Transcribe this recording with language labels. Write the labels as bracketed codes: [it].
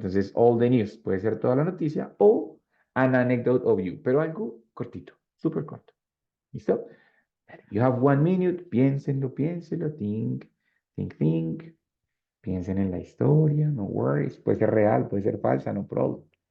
[es] Entonces, [en] all the news [es] puede ser toda la noticia o [en] an anecdote of you, [es] pero algo cortito, súper corto. ¿Listo? [en] You have 1 minute, [es] piénsenlo, [en] think. [es] Piensen en la historia, [en] no worries. [es] Puede ser real, puede ser falsa, [en] no problem.